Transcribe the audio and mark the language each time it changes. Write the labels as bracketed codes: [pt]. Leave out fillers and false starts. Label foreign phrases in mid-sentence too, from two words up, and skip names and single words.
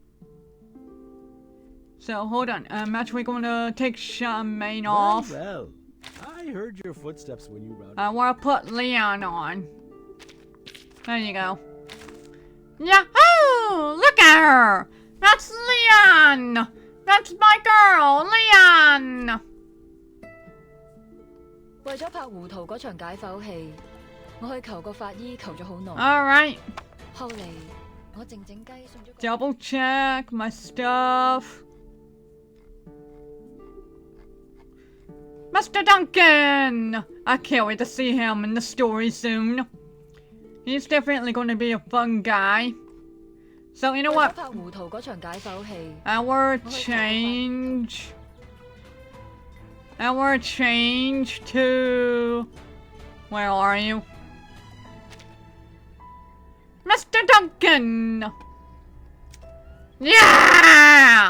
[en] So hold on, I'm actually going to take Charmaine off. Well, I heard your footsteps when you routed. I want to put Leon on. There you go. Yahoo! Look at her! That's Leon! That's my girl, Leon! [yue] 為咗拍胡桃嗰場解剖戲，我去求個法醫求咗好耐。 [en] Alright. [yue] 後嚟我靜靜雞送咗個 [en] Double check my stuff. Mr. Duncan! I can't wait to see him in the story soon. He's definitely going to be a fun guy. So you know what? [yue] 拍胡桃嗰場解剖戲， [en] Our change to... Where are you? Mr. Duncan! Yeah!